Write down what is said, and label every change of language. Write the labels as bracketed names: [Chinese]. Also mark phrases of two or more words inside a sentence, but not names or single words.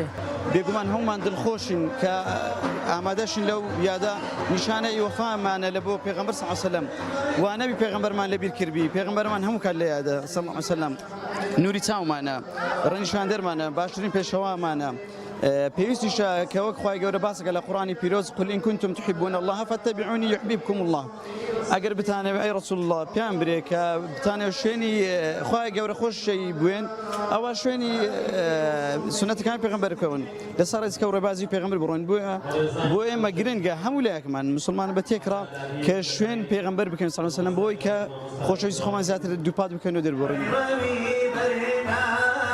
[Central Kurdish] بێگومان هەمومان دڵخۆشین کە ئامادەشین لەو یادە نیشانەی وەفامانە لە بۆ پێغەمبەر [Arabic] صلی الله علیه وسلم. [Central Kurdish] وانەبی پێغەمبەرمان لەبیر کردبی، پێغەمبەرمان هەموو کات لە یادە [Arabic] صلی الله علیه وسلم. [Central Kurdish] نوری چاومانە، ڕەنیشاندەرمانە، باشترین پێشەوامانە. پێویستیشە کە وەک خوای گەورە باسەکە لە قورئانی پیرۆز [Arabic] قل إن كنتم تحبون الله فاتبعوني يحببكم الله. [Central Kurdish] ئەگەر بتانەوێت ئەی [Arabic] ڕەسوول الله [Central Kurdish] پێیان برێ کە بتانەوێت شوێنی خوای گەورە خۆشی بوێن، ئەوە شوێنی سنەتەکانی پێغەمبەر بکەون، لەسەر ڕێزکە و ڕێبازی پێغەمبەر بڕۆین. بۆ ئێمە گرنگە هەموو لایەکمان مسلمان بە تێکڕا کە شوێن پێغەمبەر بکەین [Arabic] صلی الله علیه وسلم، [Central Kurdish] بۆی کە خۆشەویستی خۆمان زیاتر دووپات بکەین و دەربڕین.